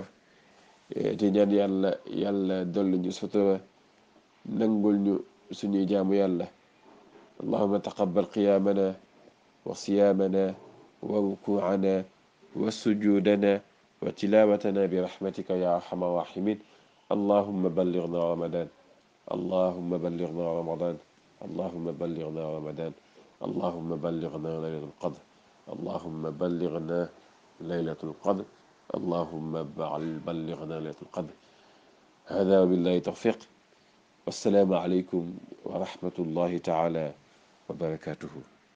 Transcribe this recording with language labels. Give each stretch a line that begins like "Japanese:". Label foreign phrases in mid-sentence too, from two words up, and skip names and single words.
Wolof: di ñaan yàlla dolli ñu sutura, nangul ñu suñuy jaamu yàlla.
Arabic: اللهم تقبل قيامنا وصيامنا وركوعنا وسجودنا وتلاوتنا برحمتك يا أرحم الراحمين. اللهم بلغنا رمضان، اللهم بلغنا رمضان، اللهم بلغنا رمضان، اللهم بلغنا ليلة القدر، اللهم بلغنا ليلة القدر، اللهم بلغنا ليلة القدر. هذا وبالله التوفيق. والسلام عليكم ورحمة الله تعالى وبركاته.